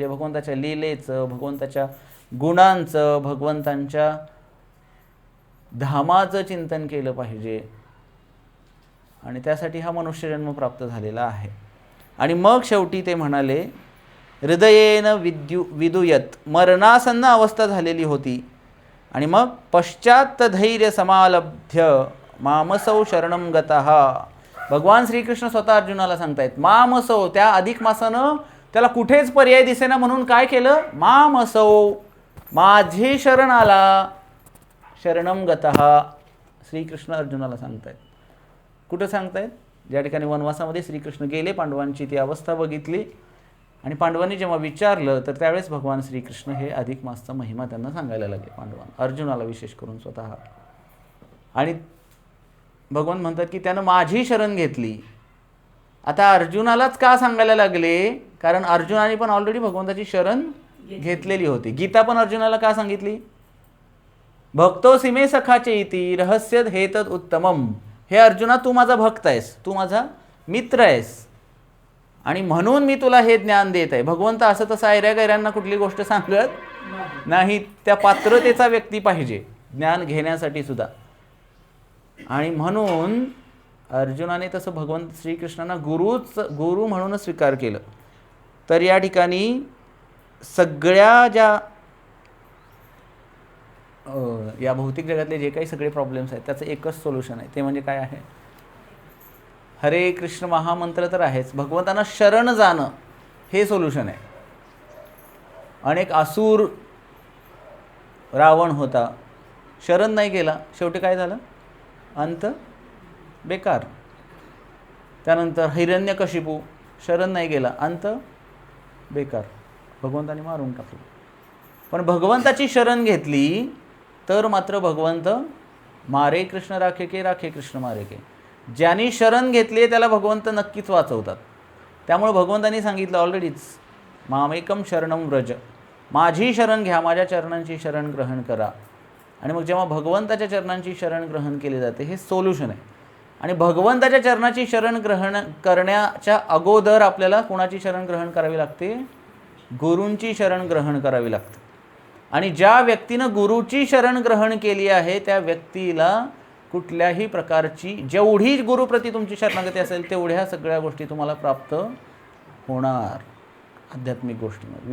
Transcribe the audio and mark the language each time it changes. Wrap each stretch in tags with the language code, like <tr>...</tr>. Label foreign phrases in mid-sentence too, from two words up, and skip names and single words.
<mr>भगवंताच्या लीलेचं, भगवंताच्या गुणांचं, भगवंतांच्या धामाचं चिंतन केलं पाहिजे. आणि त्यासाठी हा मनुष्यजन्म प्राप्त झालेला आहे. आणि मग शेवटी ते म्हणाले,</mr> <sa>हृदयेन विदुयत,</sa> <mr>मरणासन्न अवस्था झालेली होती. आणि मग</mr> <sa>पश्चात धैर्य समालब्ध्य मामसौ शरणम गतः.</sa> <mr>भगवान श्रीकृष्ण स्वतः अर्जुनाला सांगतायत, मामसौ, त्या अधिक मासानं त्याला कुठेच पर्याय दिसेना म्हणून काय केलं? मामसौ, माझे शरण आला,</mr> <sa>शरणम गतः.</sa> <mr>श्रीकृष्ण अर्जुनाला सांगतायत. कुठं सांगतायत? ज्या ठिकाणी वनवासामध्ये श्रीकृष्ण गेले, पांडवांची ती अवस्था बघितली आणि पांडवांनी जेव्हा विचारलं तर त्यावेळेस भगवान श्रीकृष्ण हे अधिक मासचा महिमा त्यांना सांगायला लागले, पांडवांना, अर्जुनाला विशेष करून स्वतः. आणि भगवान म्हणतात की त्यानं माझी शरण घेतली. आता अर्जुनालाच का सांगायला लागले? कारण अर्जुनाने पण ऑलरेडी भगवंताची शरण घेतलेली होती. गीता पण अर्जुनाला का सांगितली?</mr> <sa>भक्तोऽसि मे सखाचे इति रहस्यद हेतद उत्तमम.</sa> <mr>हे अर्जुना, तू माझा भक्त आहेस, तू माझा मित्र आहेस आणि म्हणून मी तुला हे ज्ञान देत आहे. भगवंत असं तसं ऐऱ्या गैऱ्यांना कुठली गोष्ट सांगत नाही. त्या पात्रतेचा व्यक्ती पाहिजे ज्ञान घेण्यासाठी सुद्धा. आणि म्हणून अर्जुनाने तसं भगवंत श्रीकृष्णांना गुरु म्हणूनच स्वीकार केलं. तर या ठिकाणी सगळ्या ज्या या भौतिक जगातले जे काही सगळे प्रॉब्लेम्स आहेत त्याचं एकच सोल्युशन आहे. ते म्हणजे काय आहे? हरे कृष्ण महामंत्र तर आहेच, भगवंतांना शरण जाणं हे सोल्युशन आहे. अनेक असुर रावण होता, शरण नाही गेला, शेवटी काय झालं? अंत बेकार. त्यानंतर हिरण्यकशिपू, शरण नाही गेला, अंत बेकार, भगवंताने मारून टाकलं. पण भगवंताची शरण घेतली तर मात्र भगवंत</mr> <hi>मारे कृष्ण राखे के, राखे कृष्ण मारे के.</hi> <mr>ज्यांनी शरण घेतली त्याला भगवंत नक्कीच वाचवतात. त्यामुळे भगवंतांनी सांगितलं ऑलरेडीच,</mr> <sa>मामेकम शरणम व्रज,</sa> <mr>माझी शरण घ्या, माझ्या चरणांची शरण ग्रहण करा. आणि मग जेव्हा भगवंताच्या चरणांची शरण ग्रहण केली जाते हे सोल्युशन आहे. आणि भगवंताच्या चरणाची शरण ग्रहण करण्याच्या अगोदर आपल्याला कोणाची शरण ग्रहण करावी लागते? गुरूंची शरण ग्रहण करावी लागते. आणि ज्या व्यक्तीनं गुरुची शरण ग्रहण केली आहे त्या व्यक्तीला कुठल्याही प्रकारची, जेवढी गुरुप्रती तुमची शरणागती असेल तेवढ्या सगळ्या गोष्टी तुम्हाला प्राप्त होणार आध्यात्मिक गोष्टींमध्ये.</mr>